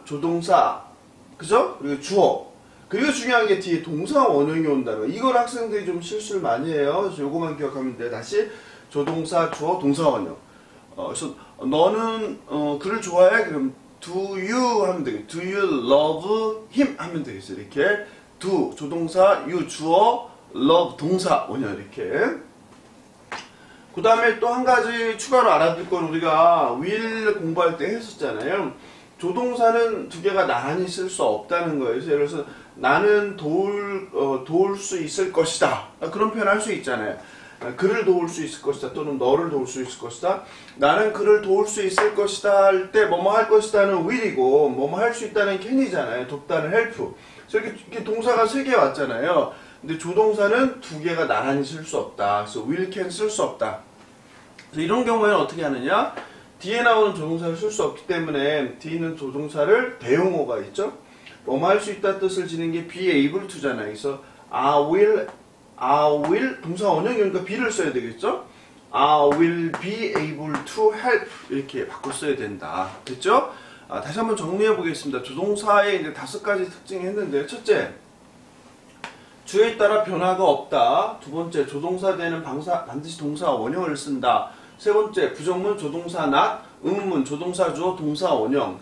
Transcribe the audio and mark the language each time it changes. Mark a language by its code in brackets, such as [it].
[ko] 조동사, 그죠? 그리고 주어, 그리고 중요한 게 뒤에 동사 원형이 온다는 거. 이걸 학생들이 좀 실수를 많이 해요. 그래서 요거만 기억하면 돼. 다시 조동사, 주어, 동사 원형. 그래서 너는 그를 좋아해? 그럼 do you 하면 되겠죠. [en] do you love him [ko] 하면 되겠어요. 이렇게 do 조동사, you 주어, love 동사 원형 이렇게. 그 다음에 또 한 가지 추가로 알아둘 건 우리가 will 공부할 때 했었잖아요. 조동사는 두 개가 나란히 쓸 수 없다는 거예요. 그래서 예를 들어서 나는 도울 수 있을 것이다. 그런 표현 할 수 있잖아요. 그를 도울 수 있을 것이다. 또는 너를 도울 수 있을 것이다. 나는 그를 도울 수 있을 것이다 할 때 뭐뭐 할 것이다는 will이고 뭐뭐 할 수 있다는 can이잖아요. 돕다는 help. 그래서 이렇게 동사가 3개 왔잖아요. 근데 조동사는 2개가 나란히 쓸 수 없다. 그래서 will, can 쓸 수 없다. 그래서 이런 경우에는 어떻게 하느냐? 뒤에 나오는 조동사를 쓸 수 없기 때문에 뒤에 있는 조동사를 대용어가 있죠? 뭐뭐 할 수 있다 뜻을 지닌 게 be able to잖아요. 그래서 [en] I will [ko] 동사 원형이니까 be를 써야 되겠죠? [en] I will be able to help [ko] 이렇게 바꿔 써야 된다. 됐죠? 다시 한번 정리해 보겠습니다. 조동사의 이제 5가지 특징이 했는데, 첫째, 주어에 따라 변화가 없다. 두 번째, 조동사 뒤에는 반드시 동사 원형을 쓴다. 세 번째, 부정문 조동사 not, 의문문 조동사 주어 동사 원형.